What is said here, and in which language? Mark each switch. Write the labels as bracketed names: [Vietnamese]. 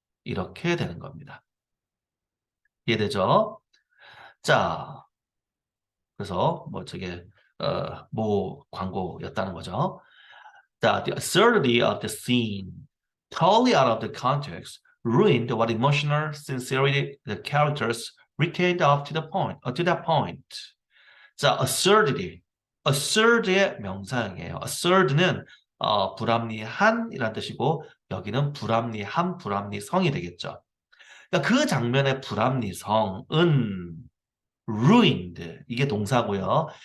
[Korean] 이렇게 되는 겁니다. 이해되죠? 자, 그래서 뭐 저게 뭐 광고였다는 거죠. 자, [English] the absurdity of the scene, totally out of the context, ruined what emotional sincerity the characters retained up to the point, to that point. 자, absurdity. [Korean] absurd의 명사형이에요. absurd는 불합리한이라는 뜻이고 여기는 불합리한, 불합리성이 되겠죠. 그러니까 그 장면의 불합리성은 ruined 이게 동사고요.